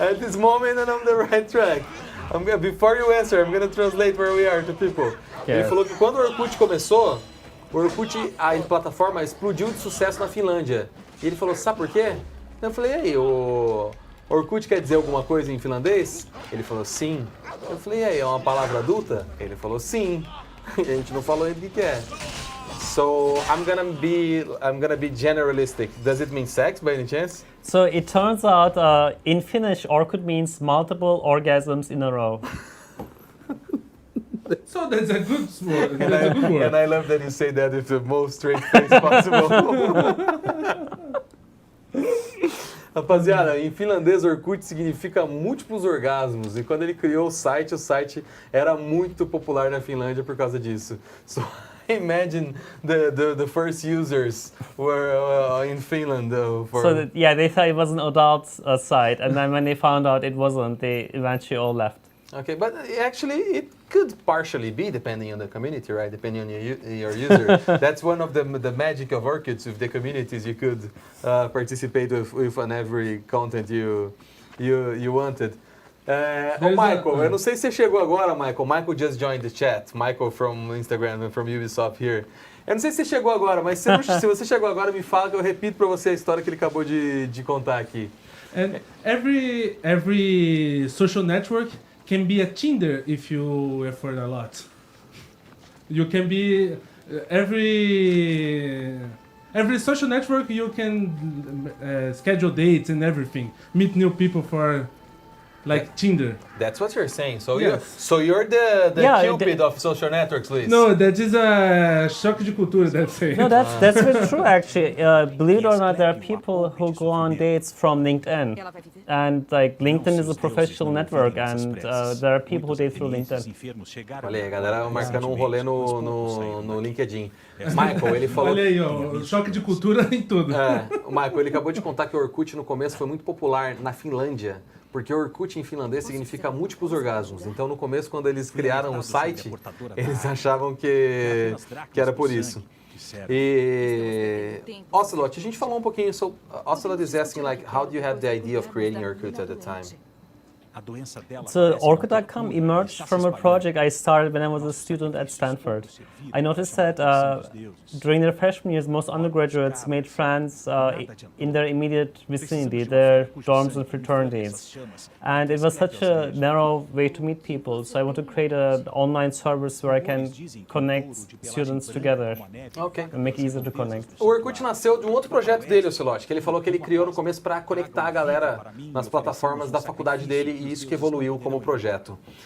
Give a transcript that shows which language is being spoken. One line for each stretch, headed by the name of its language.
English: At this moment, I'm on the right track. Before you answer, I'm gonna translate where we are to people.
Portuguese: Ele
English: Yes.
Portuguese: falou que quando o Orkut começou, o Orkut, a plataforma explodiu de sucesso na Finlândia. E ele falou, sabe por quê? Eu falei, e aí, o Orkut quer dizer alguma coisa em finlandês? Ele falou, sim. Eu falei, e aí, é uma palavra adulta? Ele falou, sim. E a gente não falou ainda o que é.
English: So I'm gonna be generalistic. Does it mean sex by any chance? So it turns out in Finnish, Orkut means multiple orgasms in a row. So that's a good word. That's a good word. And I love that you say that with the most straight face possible.
Portuguese: Rapaziada, em finlandês, Orkut significa múltiplos orgasmos. E quando ele criou o site era muito popular na Finlândia por causa disso.
English: So I imagine the first users were in Finland. They thought it was an adult site, and then when they found out it wasn't, they eventually all left. Okay, but actually it could partially be depending on the community, right? Depending on your user. That's one of the magic of Orkut with the communities. You could participate with on every content you wanted.
Portuguese: Michael, eu não sei se você chegou agora, Michael.
English: Michael just joined the chat. Michael from Instagram and from UBISOFT here.
Portuguese: Eu não sei se você chegou agora, mas se você chegou agora, me fala que eu repito para você a história que ele acabou de contar aqui.
English: And every social network can be a Tinder if you effort a lot. You can be every social network you can schedule dates and everything. Meet new people for like Tinder. That's what you're saying. So Yes. you're the Cupid of social networks, Luis. No, that is a choque de cultura. That's it. No, that's very true actually. Believe it or not, there are people who go on dates from LinkedIn, and like LinkedIn is a professional network, and there are people who date through LinkedIn.
Portuguese: Olha aí, a galera marcando um rolê no LinkedIn. Michael, ele falou... Olha aí, ó, choque de cultura em tudo. O Michael, ele acabou de contar que o Orkut no começo foi muito popular na Finlândia, porque Orkut em finlandês significa múltiplos orgasmos. Então no começo, quando eles criaram o site, eles achavam que era por isso. E Ocelot, a gente falou um pouquinho sobre...
English: Ocelot is asking like, how do you have the idea of creating Orkut at the time? So Orkut.com emerged from a project I started when I was a student at Stanford. I noticed that during their freshman years, most undergraduates made friends in their immediate vicinity, their dorms and fraternities. And it was such a narrow way to meet people, so I want to create an online service where I can connect students together and make it easier to connect.
Portuguese: O Orkut nasceu de um outro projeto dele, Ocelot, que ele falou que ele criou no começo para conectar a galera nas plataformas da faculdade dele, e isso que evoluiu como projeto.